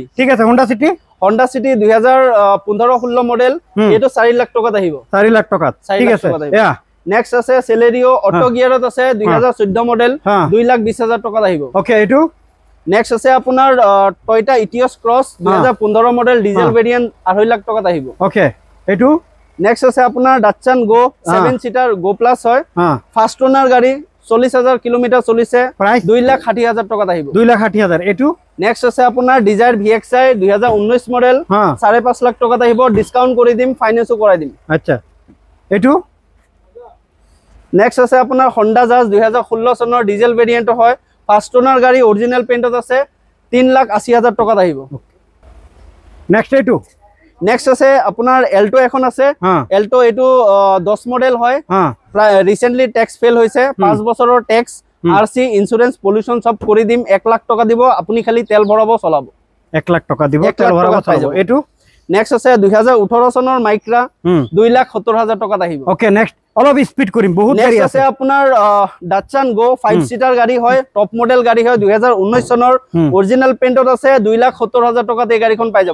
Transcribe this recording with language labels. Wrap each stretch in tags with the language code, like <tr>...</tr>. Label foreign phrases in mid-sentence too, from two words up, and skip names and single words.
<as>ঠিক আছে Honda City 2015-16 মডেল এটো 4 লাখ টকাত আহিব 4 লাখ টকাত ঠিক আছে এয়া নেক্সট আছে সেলেৰিও অটো গিয়াৰত আছে 2014 মডেল 2,20,000 টকাত আহিব ওকে এটো নেক্সট আছে আপোনাৰ টয়োটা ইটিওস ক্রস 2015 মডেল ডিজেল ভেৰিয়েন্ট 2.5 লাখ টকাত আহিব ওকে এটো নেক্সট আছে আপোনাৰ ডাটসন গো 7 সিটাৰ গো প্লাস হয় ফার্স্ট ওনার গাড়ী 40,000 কিলোমিটার চলিছে প্রাইস 2,60,000 টকাত আহিব 2,60,000 এটো নেক্সট আছে আপোনাৰ ডিজায়াৰ VXi 2019 মডেল 5.5 লাখ টকাত আহিব ডিসকাউন্ট কৰি দিম ফাইনান্সও কৰাই দিম আচ্ছা এটো নেক্সট আছে আপোনাৰ Honda Jazz 2016 চনৰ ডিজেল ভেৰিয়েন্ট হয় ফার্স্ট ওনার গাড়ী অৰিজিনাল পেইন্টত আছে 3,80,000 টকাত আহিব নেক্সট এটো নেক্সট আছে আপোনাৰ এল্টো এখন আছে এল্টো এটো 10 মডেল হয় রিসেন্টলি ট্যাক্স ফেল হৈছে 5 বছৰৰ ট্যাক্স আরসি ইন্স্যুরেন্স পলিউশন সব কৰি দিম 1 লাখ টকা দিব আপুনি খালি তেল ভৰাব চলাব 1 লাখ টকা দিব তেল ভৰাব চলাব এটো নেক্সট আছে 2018 চনৰ মাইক্রা 2,70,000 টকাত আহিব ওকে নেক্সট অলপ স্পিড কৰিম বহুত গাড়ী আছে আপোনাৰ ডাটসন গো 5 সিটাৰ গাড়ী হয় টপ মডেল গাড়ী হয় 2019 চনৰ অৰিজিনাল পেইন্টত আছে 2,70,000 টকাত এই গাড়ীখন পাই যাব</as>